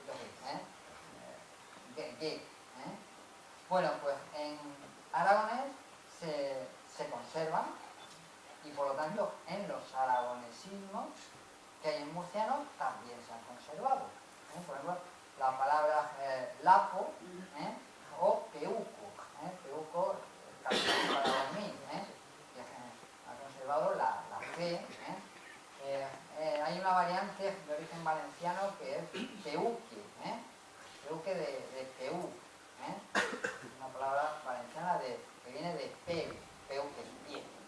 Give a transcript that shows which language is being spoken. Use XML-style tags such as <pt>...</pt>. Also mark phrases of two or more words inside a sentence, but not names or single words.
<es>G. Bueno, pues en aragonés se conservan y por lo tanto en los aragonesismos que hay en murciano también se han conservado. Por ejemplo, la palabra lapo o peuco. Peuco para dormir. Ha conservado la P. Hay una variante de origen valenciano que es peuque. Peuque de Peu. Una palabra valenciana que viene de peu, peu que es pie.</es>